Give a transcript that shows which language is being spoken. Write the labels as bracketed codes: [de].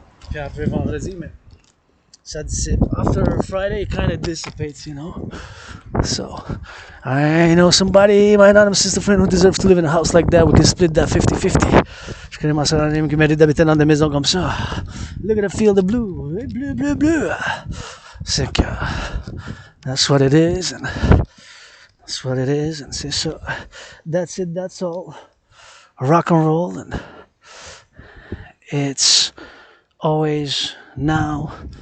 [fr] Puis après vendredi, mais ça dissipe. [en] After Friday, it kind of dissipates, you know. So, I know somebody, my anonymous sister friend, who deserves to live in a house like that. We can split that 50-50. [fr] Je connais ma soeur anonyme qui mérite d'habiter dans des maisons comme ça. [en] Look at the field of blue. Bleu. [fr] C'est que, [en] that's what it is, and [fr] c'est ça. [en] That's it, that's all. Rock and roll, and it's always now.